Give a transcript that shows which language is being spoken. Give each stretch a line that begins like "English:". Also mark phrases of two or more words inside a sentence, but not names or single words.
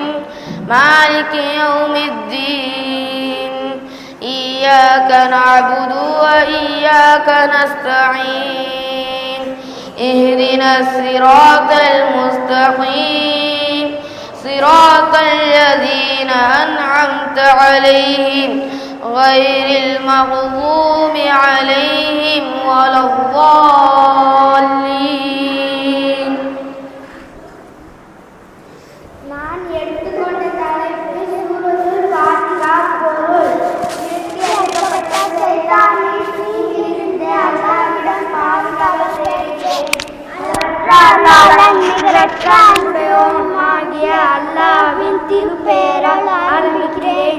Arabic: مالك يوم الدين إياك نعبد وإياك نستعين اهدنا الصراط المستقيم صراط الذين أنعمت عليهم غير المغضوب عليهم ولا الضالين.
Tamil: நான் எடுத்துக்கொண்ட தலைப்பு சூரத்துல் ஃபாத்திஹா பொருள். நிறுத்தியடிக்கப்பட்ட சைத்தானை தீங்கிலிருந்து அல்லாஹ்விடம் பாதுகாவல் தேடுகிறேன். அளவற்ற நிகரற்ற அன்புடையோனுமாகிய அல்லாஹ்வின் திருப்பெயரால் ஆரம்பிக்கிறேன்.